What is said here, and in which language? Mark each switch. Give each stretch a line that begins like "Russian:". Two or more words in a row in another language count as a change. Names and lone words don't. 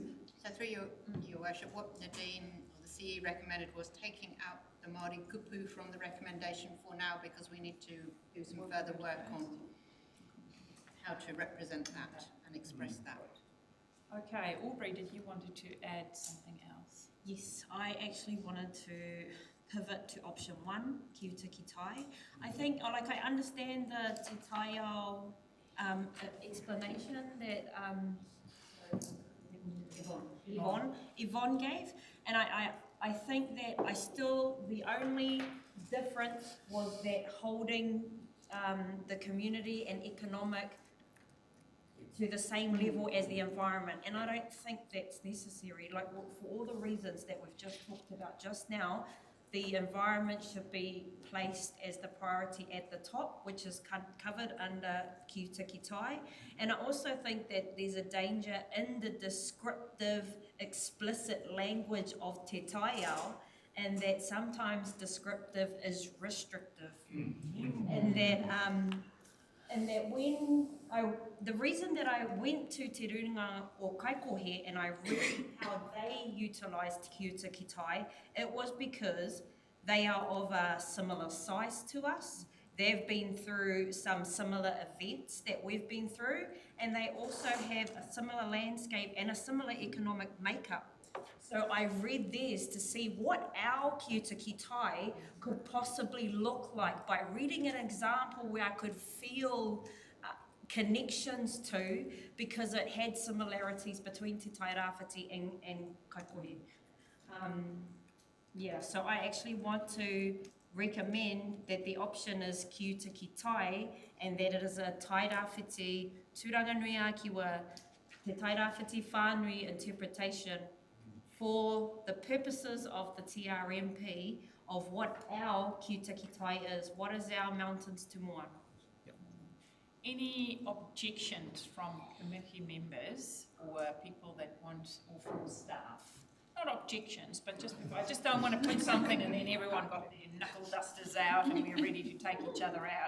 English: So through your worship, what Nadine or the CE recommended was taking out the Māori kupu from the recommendation for now because we need to do some further work on how to represent that and express that. Okay, Aubrey, did you wanted to add something else? Yes, I actually wanted to pivot to option 1,
Māori: ki uta ki tai.
English: I think, like, I understand the Te Tairāwhiti explanation that Yvonne gave, and I think that the only difference was that holding the community and economic to the same level as the environment, and I don't think that's necessary. Like, for all the reasons that we've just talked about just now, the environment should be placed as the priority at the top, which is covered under
Māori: ki uta ki tai.
English: And I also think that there's a danger in the descriptive, explicit language of
Māori: te taiao,
English: and that sometimes descriptive is restrictive. And that when the reason that I went to Te Rurunga o Kaikohe and I read how they utilised
Māori: ki uta ki tai,
English: it was because they are of a similar size to us. They've been through some similar events that we've been through, and they also have a similar landscape and a similar economic makeup. So I read theirs to see what our
Māori: ki uta ki tai
English: could possibly look like by reading an example where I could feel connections to, because it had similarities between Te Tairāwhiti and Kaikohe. So I actually want to recommend that the option is
Māori: ki uta ki tai,
English: and that it is a
Māori: Tairāwhiti tūranganui ākiwa, Te Tairāwhiti whānui
English: interpretation for the purposes of the TRMP of what our
Māori: ki uta ki tai
English: is, what is our mountains to moana. Any objections from committee members or people that want, or from staff? Not objections, but I just don't want to put something and then everyone got their knuckle dusters out and we're ready to take each other out.